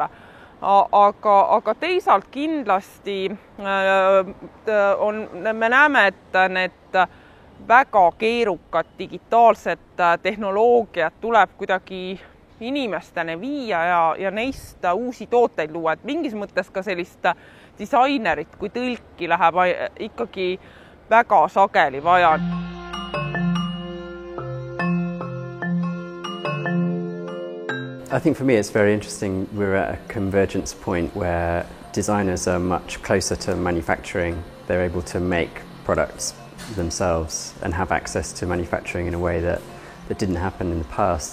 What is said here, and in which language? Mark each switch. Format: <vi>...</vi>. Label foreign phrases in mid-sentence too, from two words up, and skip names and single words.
<et>Aga teisalt kindlasti me näeme, et need väga keerukad digitaalsed tehnoloogiad tuleb kuidagi inimesteni viia ja neist uusi tooteid luua. Et mingis mõttes ka sellist disainerit kui tõlki läheb ikkagi väga sageli vaja.</et> <en>I think for me it's very interesting we're at a convergence point where designers are much closer to manufacturing. They're able to make products themselves and have access to manufacturing in a way that didn't happen in the past.</en>